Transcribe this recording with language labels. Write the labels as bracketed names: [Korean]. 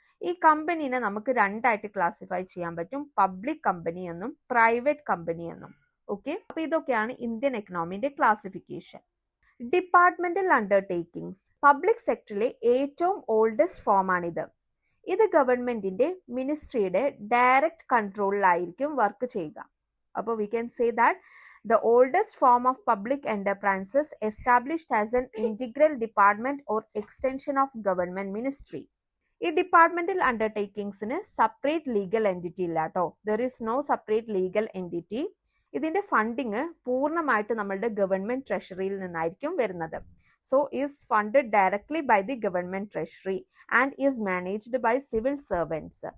[Malayalam] ഈ കമ്പനീനെ നമുക്ക് രണ്ടായിട്ട് ക്ലാസിഫൈ ചെയ്യാൻ പറ്റും: പബ്ലിക് കമ്പനി എന്നും പ്രൈവറ്റ് കമ്പനി എന്നും. ഓക്കെ, അപ്പൊ ഇതൊക്കെയാണ് Indian എക്കണോമിന്റെ classification. Departmental undertakings public സെക്ടറിലെ ഏറ്റവും ഓൾഡസ്റ്റ് ഫോമാണിത്. ഇത് ഗവൺമെന്റിന്റെ മിനിസ്ട്രിയുടെ ഡയറക്റ്റ് കൺട്രോളിലായിരിക്കും വർക്ക് ചെയ്യുക. [English] അപ്പോൾ we can say that the oldest form of public enterprises established as an integral department or extension of government ministry. [Malayalam] ഈ departmental അണ്ടർടേക്കിംഗ്സിന് separate legal entity ഇല്ല കേട്ടോ. [English] There is no separate legal entity. [Malayalam] ഇതിന്റെ funding പൂർണ്ണമായിട്ട് നമ്മളുടെ government ട്രഷറിയിൽ നിന്നായിരിക്കും വരുന്നത്. [English] So is funded directly by the government treasury and is managed by civil servants.